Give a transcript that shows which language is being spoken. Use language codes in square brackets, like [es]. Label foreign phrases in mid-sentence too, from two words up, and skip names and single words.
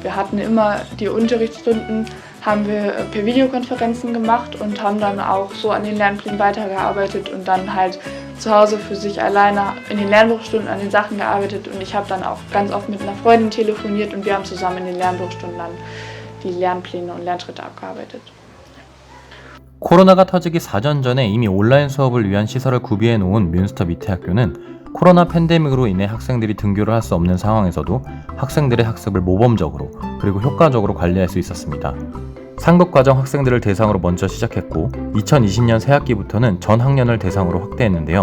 [de] Wir hatten immer die Unterrichtsstunden, haben wir per Videokonferenzen gemacht und haben dann auch so an den Lernplänen weitergearbeitet und dann halt zu Hause für sich alleine in den Lernbuchstunden an den Sachen gearbeitet und ich habe dann auch ganz oft mit einer Freundin telefoniert und wir haben zusammen in den Lernbuchstunden dann die Lernpläne und Lernschritte abgearbeitet. [ko] 코로나가 터지기 4년 전에 이미 온라인 수업을 위한 시설을 구비해 놓은 뮌스터 미테 학교는 코로나 팬데믹으로 인해 학생들이 등교를 할 수 없는 상황에서도 학생들의 학습을 모범적으로 그리고 효과적으로 관리할 수 있었습니다. 상급과정 학생들을 대상으로 먼저 시작했고 2020년 새학기부터는 전 학년을 대상으로 확대했는데요.